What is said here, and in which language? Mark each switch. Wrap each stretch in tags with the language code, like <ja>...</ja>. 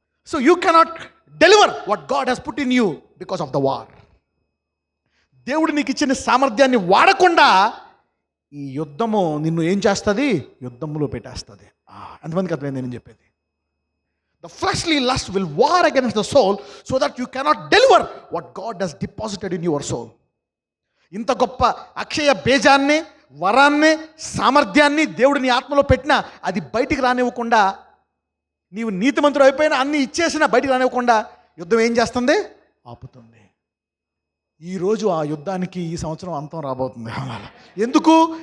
<en>So you cannot deliver what God has put in you because of the war.</en> <te>దేవుడు నీకు ఇచ్చిన సామర్థ్యాన్ని వాడకుండా ఈ యుద్ధము నిన్ను ఏం చేస్తుంది? యుద్ధములో పెట్టేస్తుంది. ఎంతమందికి అర్థమైంది నేను చెప్పేది?</te> <en>The fleshly lust will war against the soul so that you cannot deliver what God has deposited in your soul.</en> <te>ఇంత గొప్ప అక్షయ బీజాన్ని, వరాన్ని, సామర్థ్యాన్ని దేవుడు నీ ఆత్మలో పెట్టినా అది బయటికి రానివ్వకుండా, నీవు నీతిమంతుడు అయిపోయినా అన్ని ఇచ్చేసినా బయటికి రానివ్వకుండా యుద్ధం ఏం చేస్తుంది? ఆపుతుంది. ఈరోజు ఆ యుద్ధానికి ఈ సంవత్సరం అంతం రాబోతుంది. ఎందుకు?</te>